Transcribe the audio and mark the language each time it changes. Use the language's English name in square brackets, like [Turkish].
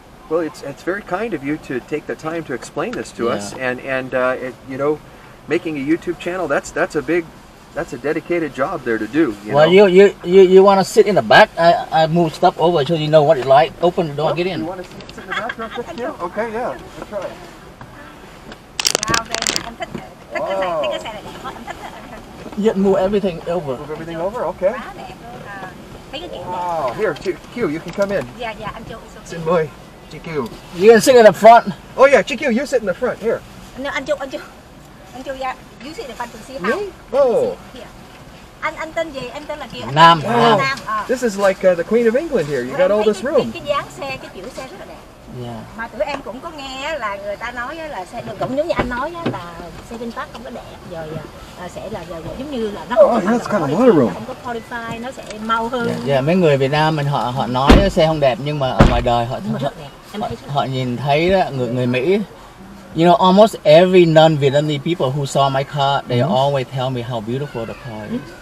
[English] well, it's very kind of you to take the time to explain this to us, and you know, making a YouTube channel, that's a dedicated job there to do. You know? You want to sit in the back? I move stuff over so you know what it's like. Open the door, get in. You want to sit in the back real quick too? Okay, yeah, let's try. [Vietnamese] Em thích cái này, thích cái xe này đẹp quá, em thích. [English] Yeah, move everything over. Move everything over, okay. [Vietnamese] Quá đẹp luôn. Thấy cái kiện [English] Wow, here, GQ, you can come in. [Vietnamese] Dạ, anh Chu. Xin mời, GQ. [English] You can sit in the front. Oh yeah, GQ, you sit in the front, here. No, anh Chu, yeah, you sit in the front to see how. Me? Oh. Here. [Vietnamese] Anh tên gì? Em tên là Kiều. Nam. [English] Wow. This is like the Queen of England here. You got all this room. [Vietnamese] Cái dáng xe, cái kiểu xe rất là đẹp. [English] Yeah. [Vietnamese] Mà tụi em cũng có nghe là người ta nói là xe được, cũng giống như anh nói là xe VinFast không có đẹp, rồi sẽ là giống như là nó không có qualify, nó sẽ mau hơn. Yeah, mấy người Việt Nam mình họ nói xe không đẹp, nhưng mà ở ngoài đời họ nhìn thấy đó, người Mỹ. [English] You know, almost every non-Vietnamese people who saw my car, they always tell me how beautiful the car is.